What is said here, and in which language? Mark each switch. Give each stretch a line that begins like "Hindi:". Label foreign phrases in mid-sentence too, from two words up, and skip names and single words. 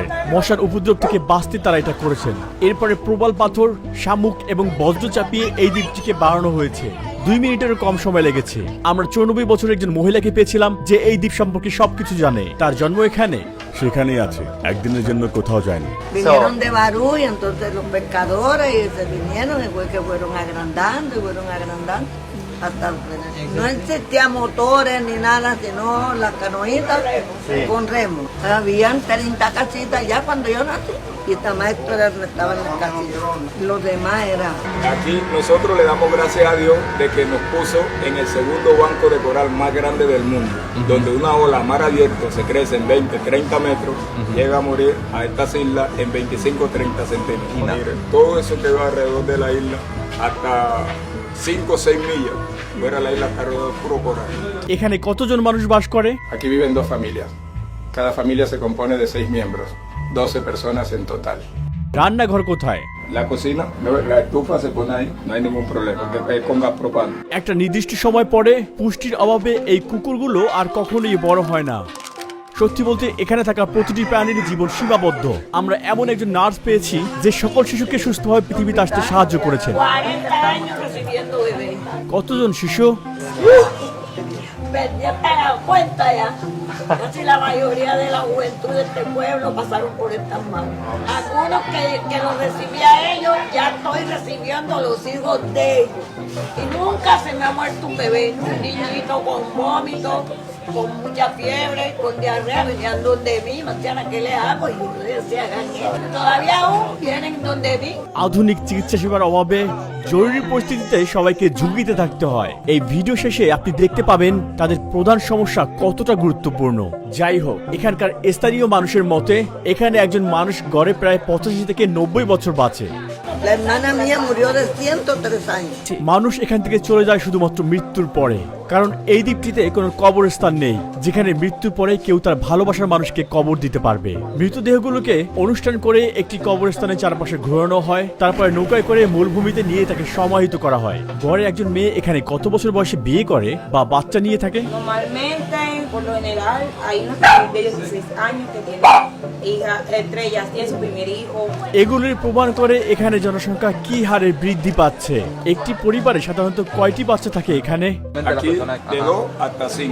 Bangla: মশার উপদ্রব থেকে বাঁচতে তারা এটা করেছেন। এরপরে প্রবাল পাথর, শামুক এবং বজ্র চাপিয়ে এই দ্বীপটিকে বাড়ানো হয়েছে। 2 মিনিটেরও কম সময় লেগেছে। আমরা 94 বছরের একজন মহিলাকে পেয়েছিলাম যে এই দ্বীপ সম্পর্কে সবকিছু জানে। তার জন্ম এখানে, সেখানেই আছে, একদিনের জন্য কোথাও যায়নি।
Spanish: Vinieron de Barú y entonces los pescadores y se vinieron y fue que fueron agrandando y fueron agrandando. hasta el tren. No existían motores ni nada, sino las canoitas con remo. Habían 30 casitas ya cuando yo nací. Y esta maestra estaba en las casitas. Los demás eran. Aquí nosotros le damos gracias a Dios de que nos puso en el segundo banco de coral más grande del mundo, donde una ola mar abierto se crece en 20, 30 metros, llega a morir a estas islas en 25, 30 centímetros. Mire, todo eso quedó alrededor de la isla hasta 5 o 6 millas. Fuera la isla está rodeada de puro coral.
Bangla: এখানে কতজন মানুষ বাস করে?
Spanish: Aquí viven 2 familias. Cada familia se compone de 6 miembros, 12 personas en total.
Bangla: রান্নাঘর কোথায়?
Spanish: La cocina, la estufa se pone ahí, no hay ningún problema, que es con gas propano.
Bangla: একটা নির্দিষ্ট সময় পরে পুষ্টির অভাবে এই কুকুরগুলো আর কখনোই বড় হয় না। সত্যি বলতে এখানে থাকা প্রতিটি প্রাণীর জীবন সীমাবদ্ধ। আমরা এমন একজন নার্স পেয়েছি যে সকল শিশুকে সুস্থভাবে পৃথিবীতে আসতে সাহায্য করেছেন।
Spanish: 40 años recibiendo bebés.
Bangla: কতজন শিশু?
Spanish: Ya te das cuenta ya. Casi la mayoría de la juventud de este pueblo pasaron por estas manos. Algunos que los recibía ellos, ya estoy recibiendo los hijos de ellos. Y nunca se me ha muerto un bebé, un niñito con vómito, con mucha fiebre, con diarrea, venían donde mí, Marciana, ¿qué le hago? Y yo les decía, hagan esto. Todavía aún vienen donde mí.
Bangla: আধুনিক চিকিৎসা সেবার অভাবে জরুরি পরিস্থিতিতে সবাইকে ঝুঁকিতে থাকতে হয়। এই ভিডিও শেষে আপনি দেখতে পাবেন তাদের প্রধান সমস্যা কতটা গুরুত্বপূর্ণ। যাই হোক, এখানকার স্থানীয় মানুষের মতে এখানে একজন মানুষ গড়ে প্রায় 85 থেকে 90 বছর বাঁচে।
Spanish: La hermana mía murió de 103 años.
Bangla: মানুষ এখান থেকে চলে যায় শুধুমাত্র মৃত্যুর পরে, কারণ এই দ্বীপটিতে কোনো কবরস্থান নেই যেখানে মৃত্যুর পরে কেউ তার ভালোবাসার মানুষকে কবর দিতে পারবে। মৃতদেহগুলোকে অনুষ্ঠান করে একটি কবরস্থানের চারপাশে ঘোরানো হয়, তারপরে নৌকায় করে মূলভূমিতে নিয়ে তাকে সমাহিত করা হয়। গড়ে একজন মেয়ে এখানে কত বছর বয়সে বিয়ে করে বা বাচ্চা নিয়ে থাকে?
Spanish: Normalmente, por lo general, hay unos chicos de 16 años que tienen hijas, entre ellas tienen su primer hijo.
Bangla: এগুলির প্রমাণ করে এখানে জনসংখ্যা কি হারে বৃদ্ধি পাচ্ছে। একটি পরিবারে সাধারণত কয়টি বাচ্চা থাকে এখানে?
Spanish: Aquí de 2 hasta 5.